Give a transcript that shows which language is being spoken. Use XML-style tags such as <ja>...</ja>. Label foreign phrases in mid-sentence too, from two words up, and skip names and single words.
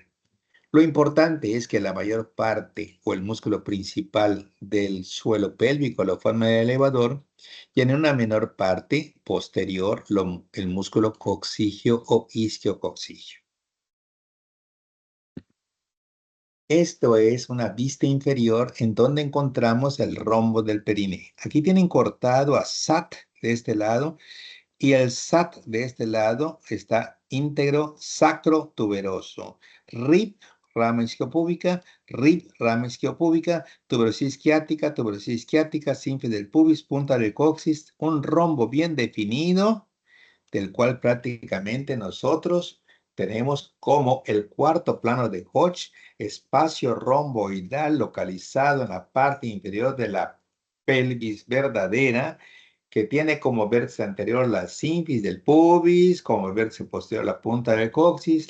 <es>Lo importante es que la mayor parte o el músculo principal del suelo pélvico lo forma el elevador y en una menor parte posterior el músculo coccigio o isquiococcigio. Esto es una vista inferior en donde encontramos el rombo del perineo. Aquí tienen cortado a SAT de este lado y el SAT de este lado está íntegro sacrotuberoso. RIP, rama isquiopúbica, RIP, rama isquiopúbica, tuberosis isquiática, sínfise del pubis, punta del coxis, un rombo bien definido, del cual prácticamente nosotros tenemos como el cuarto plano de Hodge, espacio romboidal localizado en la parte inferior de la pelvis verdadera, que tiene como vértice anterior la sínfise del pubis, como vértice posterior la punta del coxis,</es>